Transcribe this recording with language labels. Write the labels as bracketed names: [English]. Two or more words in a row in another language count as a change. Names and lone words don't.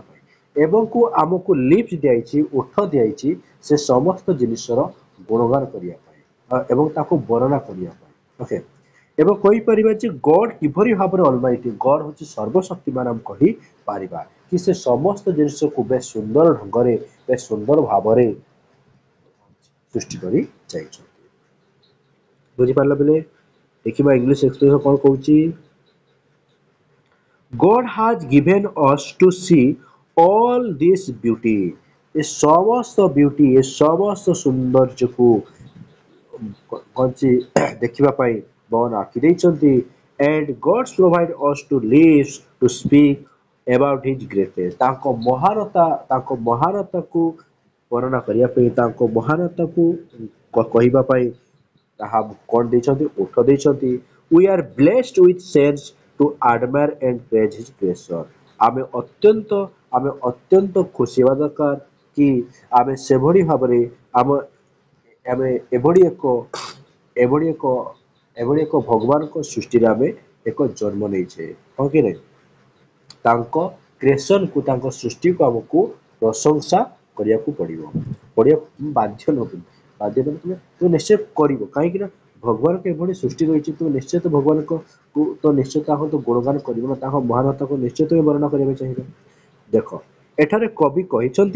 [Odia] ପାଇଁ ଏବଂ ଆମକୁ ଲିପ୍ସ ଦିଆଯାଇଛି ଓଠ ଦିଆଯାଇଛି ସେ ସମସ୍ତ ଜିନିଷର ଗୁଣଗାନ କରିବା ପାଇଁ ଏବଂ ତାକୁ ବର୍ଣ୍ଣନା କରିବା ପାଇଁ ଓକେ ଏବଂ କହିପାରିବା ଯେ ଗଡ୍ କିଭଳି ଭାବରେ [English] Almighty God [Odia] ହଉଛି ସର୍ବଶକ୍ତିମାନ ଆମେ କହିପାରିବା କି ସେ ସମସ୍ତ ଜିନିଷକୁ ବେଶ ସୁନ୍ଦର ଢଙ୍ଗରେ ବେଶ ସୁନ୍ଦର ଭାବରେ ସୃଷ୍ଟି କରି ଯାଇଛନ୍ତି ବୁଝିପାରିଲ ବେଲେ ଦେଖିବା [English] English expression [Odia] କଣ କହୁଛି [English] God has given us to see all this beauty [Odia] ଏ ସମସ୍ତ ବ୍ୟୁଟି ଏ ସମସ୍ତ ସୌନ୍ଦର୍ଯ୍ୟକୁ କଞ୍ଚି ଦେଖିବା ପାଇଁ ଭଗବାନ ଆଖି ଦେଇଛନ୍ତି [English] and God provide us to live to speak about his greatness [Odia] ତାଙ୍କ ମହାନତାକୁ ବର୍ଣ୍ଣନା କରିବା ପାଇଁ ତାଙ୍କ ମହାନତାକୁ କହିବା ପାଇଁ ତାହା କଣ ଦେଇଛନ୍ତି ଓଠ ଦେଇଛନ୍ତି [English] we are blessed with sense to admire and praise his creation [Odia] ଆମେ ଅତ୍ୟନ୍ତ ଖୁସି ହେବା ଦରକାର କି ଆମେ ସେଭଳି ଭାବରେ ଆମ ଆମେ ଏଭଳି ଏକ ଭଗବାନଙ୍କ ସୃଷ୍ଟିରେ ଆମେ ଏକ ଜନ୍ମ ନେଇଛେ ହଁ କି ନାହିଁ ତାଙ୍କ କ୍ରିଏସନକୁ ତାଙ୍କ ସୃଷ୍ଟିକୁ ଆମକୁ ପ୍ରଶଂସା କରିବାକୁ ପଡିବ ବାଧ୍ୟ ତୁମେ ନିଶ୍ଚୟ କରିବ କାହିଁକି ନା ଭଗବାନଙ୍କ ଏଭଳି ସୃଷ୍ଟି ରହିଛି ତୁମେ ନିଶ୍ଚୟ ଭଗବାନଙ୍କୁ ତ ନିଶ୍ଚୟ ତାଙ୍କ ଗୁଣଗାନ କରିବ ନା ତାଙ୍କ ମହାନତାକୁ ନିଶ୍ଚୟ ତୁମେ ବର୍ଣ୍ଣନା କରିବାକୁ ଚାହିଁବ ଦେଖ ଏଠାରେ କବି କହିଛନ୍ତି